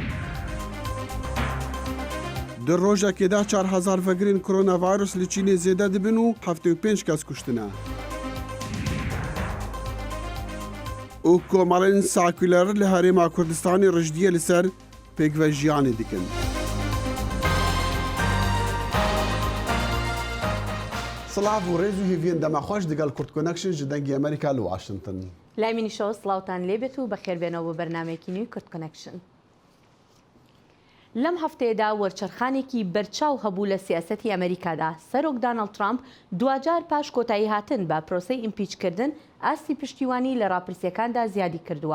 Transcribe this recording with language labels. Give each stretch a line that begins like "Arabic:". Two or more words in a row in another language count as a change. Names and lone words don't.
Kurdish: در ڕۆژێکێدا 4,000 ڤەگرین کۆرۆناڤایرۆس لە چینێ زێدە دەبن و 75 کەس کوشتنە. و کۆمەڵێن ساکولەر لە هەرێما کوردستانی ڕژدیە لەسەر پێکڤە ژیانê dikin. سڵاو و ڕێز و هیڤین دەماخۆش دەگەڵ کورد کۆنەکشن ji dengê ئەمریکا لە واشنگتن.
Central Kurdish: لای منیشەوە سڵاوتان لێبێت و بەخێربێنەوە بە بەرنامەیەکی نوێی کورد کۆنەکشن. لەم هەفتەیەدا وەرچەرخانێکی بەرچاو هەبوو لە سیاسەتی ئەمریکادا. سەرۆک دانەڵد ترامپ دوجار پاش کۆتایی هاتن بە پرۆسەی ئیمپیچکردن ئاستی پشتیوانی لە ڕاپرسیەکاندا زیادی کردووە.